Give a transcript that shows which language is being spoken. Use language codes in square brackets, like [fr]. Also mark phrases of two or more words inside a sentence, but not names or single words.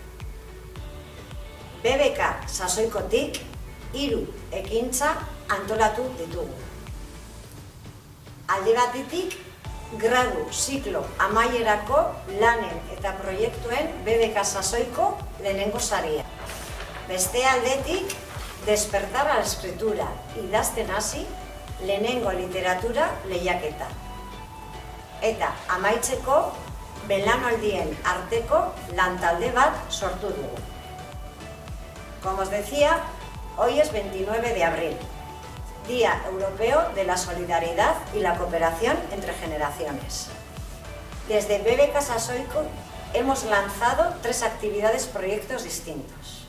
[eu] BBK sasoikotik 3 ekintza antolatu ditugu. Alde batetik, gradu ziklo amaierako lanen eta proiektuen BBK sasoiko lehenengo saria. Beste aldetik, [es] despertar a la escritura [eu] idazten hasi lehenengo literatura lehiaketa. Eta amaitzeko, belaunaldien arteko lantalde bat sortu dugu. [es] Como os decía, hoy es 29 de abril, Día Europeo de la Solidaridad y la Cooperación entre Generaciones. Desde BBK Sasoiko hemos lanzado 3 actividades, proyectos distintos.